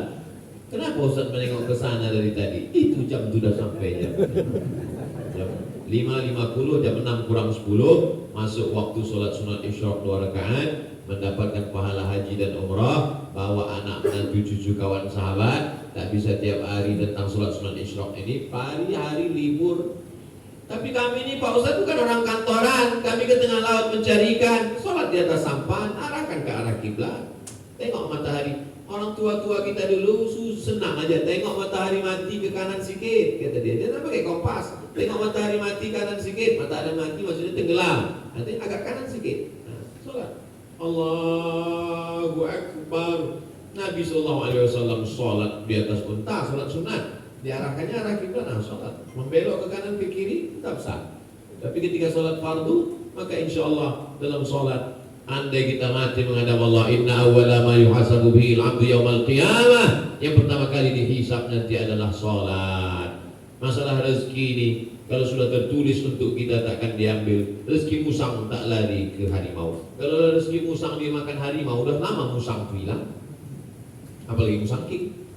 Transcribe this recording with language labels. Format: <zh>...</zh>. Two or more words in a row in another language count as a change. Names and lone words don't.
<ms>Kenapa Ustaz menengok ke sana dari tadi? Itu jam sudah sampai jam 5.50, jam 6 kurang 10 masuk waktu sholat sunat isyraq 2 rakaat, mendapatkan pahala haji dan umrah, bawa anak dan cucu kawan sahabat. Tak bisa tiap hari tentang sholat sunat isyraq ini, hari-hari libur. Tapi kami ini Pak Ustaz bukan orang kantoran, kami ke tengah laut mencari ikan, sholat di atas sampan, arahkan ke arah kiblat. Tengok matahari. Orang tua-tua kita dulu senang aja, tengok matahari mati ke kanan sikit, kata dia. Dia tak pakai kompas. Tengok matahari mati kanan sikit, matahari mati maksudnya tenggelam. Nanti agak kanan sikit. Nah, sholat.</ms> <ar>الله أكبر.</ar> <ms>Nabi SAW sholat di atas unta, sholat sunat. Diarahkannya arah kiblat, nah sholat. Membelok ke kanan ke kiri, tetap sah. Tapi ketika sholat fardu, maka</ms> <ar>إن شاء الله</ar> <ms>dalam sholat, andai kita mati menghadap Allah,</ms> <ar>إن أول ما يحاسب به العبد يوم القيامة,</ar> <ms>yang pertama kali dihisab nanti adalah sholat. Masalah rezeki ini kalau sudah tertulis untuk kita takkan diambil. Rezeki musang tak lari ke harimau. Kalau rezeki musang dimakan harimau, udah lama musang hilang. Apalagi musang king.</ms>